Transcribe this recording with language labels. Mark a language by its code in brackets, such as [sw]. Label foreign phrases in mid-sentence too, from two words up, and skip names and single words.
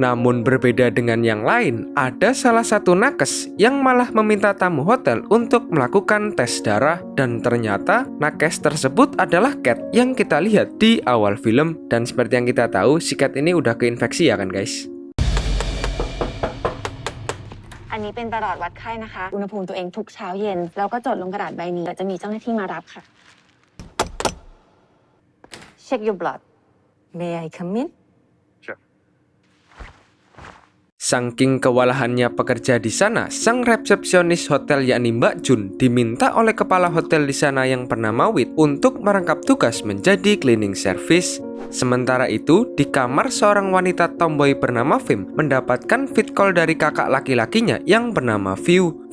[id] Namun berbeda dengan yang lain, ada salah satu nakes yang malah meminta tamu hotel untuk melakukan tes darah. Dan ternyata nakes tersebut adalah Kat yang kita lihat di awal film. Dan seperti yang kita tahu, si Kat ini udah keinfeksi, ya kan guys? [th] อันนี้เป็นประหลอดวัดไข้นะคะอุณหภูมิตัวเองทุกเช้าเย็นแล้วก็จดลงกระดาษใบนี้เดี๋ยวจะมีเจ้าหน้าที่มารับค่ะ [en] Check your blood. May I come in? [id] Saking kewalahannya pekerja di sana, sang resepsionis hotel yakni Mbak Jun diminta oleh kepala hotel di sana yang bernama Wit untuk merangkap tugas menjadi [en] cleaning service. [id] Sementara itu, di kamar seorang wanita tomboy bernama Vim mendapatkan [en] fit call [id] dari kakak laki-lakinya yang bernama View.